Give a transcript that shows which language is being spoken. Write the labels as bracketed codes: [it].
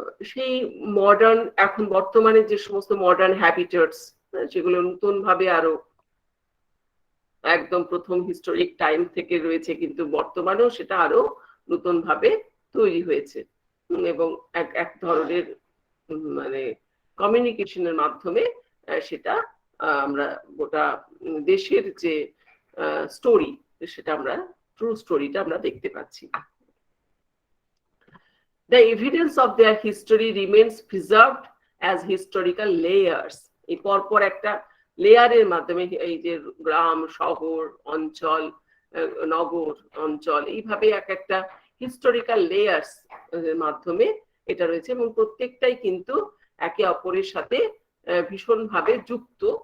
[bn] সেই মডার্ন, এখন বর্তমানে যে সমস্ত মডার্ন হ্যাবিটেটস, যেগুলো নতুন ভাবে আরো একদম প্রথম হিস্টোরিক টাইম থেকে রয়েছে, কিন্তু বর্তমানেও সেটা আরো নতুন ভাবে তৈরি হয়েছে, এবং এক ধরনের মানে কমিউনিকেশনের মাধ্যমে সেটা আমরা গোটা দেশের যে স্টোরি, সেটা আমরা ট্রু স্টোরিটা আমরা দেখতে পাচ্ছি। [en] The evidence of their history remains preserved as historical layers. [bn] এই পরপর একটা লেয়ারের মাধ্যমে এই যে গ্রাম, শহর, অঞ্চল, নগর, অঞ্চল, এইভাবে এক একটা হিস্টোরিক্যাল লেয়ার্স এর মাধ্যমে এটা রয়েছে, এবং প্রত্যেকটাই কিন্তু একে অপরের সাথে ভীষণভাবে যুক্ত।